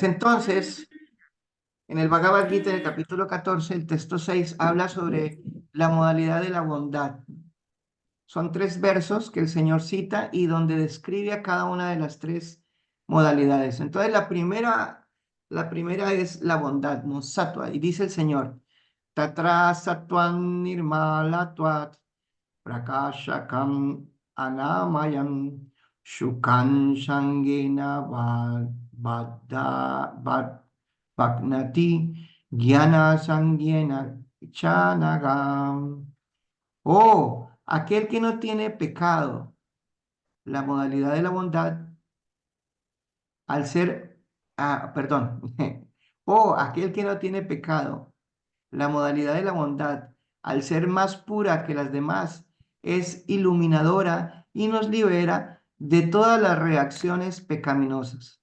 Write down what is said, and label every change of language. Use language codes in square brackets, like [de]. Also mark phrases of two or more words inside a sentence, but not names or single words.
[es] Entonces, en el Bhagavad Gita, en el capítulo 14, el texto 6, habla sobre la modalidad de la bondad. Son 3 versos que el Señor cita y donde describe a cada una de las 3 modalidades. Entonces, la primera es la bondad, ¿no? Sattva, y dice el Señor, [sa] तत्र सत्त्वं निर्मल त्वात् प्रकाशकम् अनामयम् सुखं सङ्गेन बध्नाति ज्ञान सङ्गेन चानघ. [es] Oh, aquel que no tiene pecado, la modalidad de la bondad, al ser, perdón, oh, aquel que no tiene pecado, la modalidad de la bondad, al ser más pura que las demás, es iluminadora y nos libera de todas las reacciones pecaminosas.